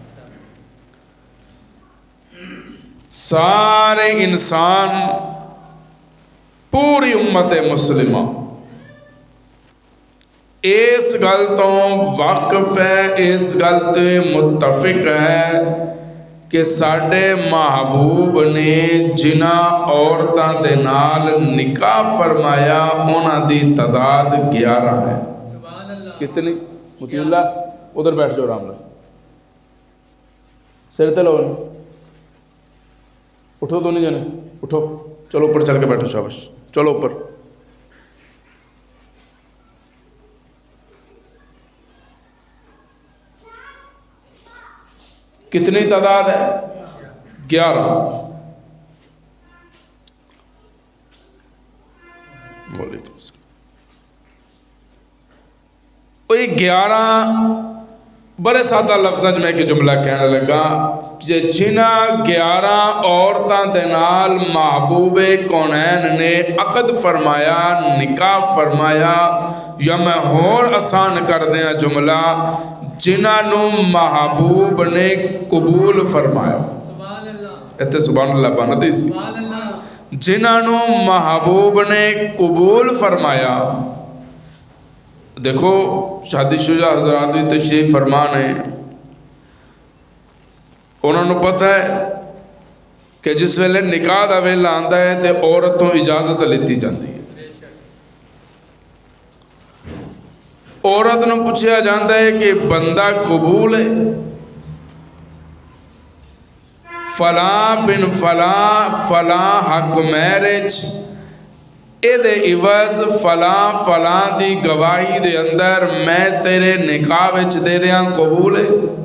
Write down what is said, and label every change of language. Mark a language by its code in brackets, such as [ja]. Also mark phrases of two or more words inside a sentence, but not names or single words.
[pa] سارے انسان پوری امت مسلمہ اس گل تو واقف ہے، اس گل تے متفق ہے کہ ساڈے محبوب نے جنہ عورتاں دے نال نکاح فرمایا انہاں دی تعداد 11 ہے۔ کتنی؟ [ur] مطیع اللہ ادھر بیٹھ جاؤ آرام سے، سر تے لو، اٹھو دونوں جنے، اٹھو، چلو اوپر چل کے بیٹھو، شاباش، چلو اوپر۔ کتنی تعداد ہے؟ 11۔ وعلیکم السلام۔ کوئی 11 بڑے سادہ لفظ میں ایک جملہ کہنے لگا، [pa] جنہ 11 عورتاں دے نال محبوب کونین نے عقد فرمایا، نکاح فرمایا، یا میں اور آسان کر دیا جملہ، جنہاں نو محبوب نے قبول فرمایا۔ ایتے سبحان اللہ بنا دی سی، جنہاں نو محبوب نے قبول فرمایا۔ [ur] دیکھو شادی شجاع حضرات بھی تشریف فرمان ہے، انہوں نے پتہ ہے کہ [pa] جس ویلے نکاح دا ویلا آندا ہے تے عورتوں اجازت لیتی جاندی ہے، عورت نو [ur] پوچھا جاتا ہے کہ بندہ قبول ہے؟ [pa] فلاں بن فلاں فلاں حق میرج اے دے عوض فلاں فلاں دی گواہی دے اندر میں تیرے نکاح وچ دے رہا قبول ہے؟